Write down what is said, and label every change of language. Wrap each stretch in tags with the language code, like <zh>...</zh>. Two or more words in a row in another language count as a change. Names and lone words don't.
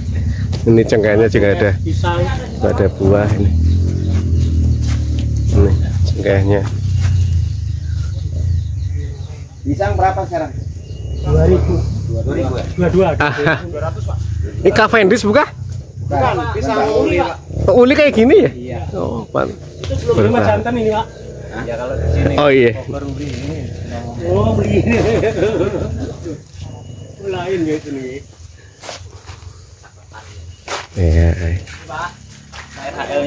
<id>Ini cengkehnya juga ada. Pisang. Ada buah ini. Ini cengkehnya. Pisang berapa sekarang? 2000 ya? 200 Pak. Ini Cavendish bukan? Bukan, pisang uli Pak. Uli kayak gini ya? Iya. Oh, Pak. Itu sebelum lima jantan ini Pak. Ya kalau di sini. Oh iya. Baru beli ini. Oh beli ini. Lain ya itu nih. Iya. Pak, RHL-nya.</id>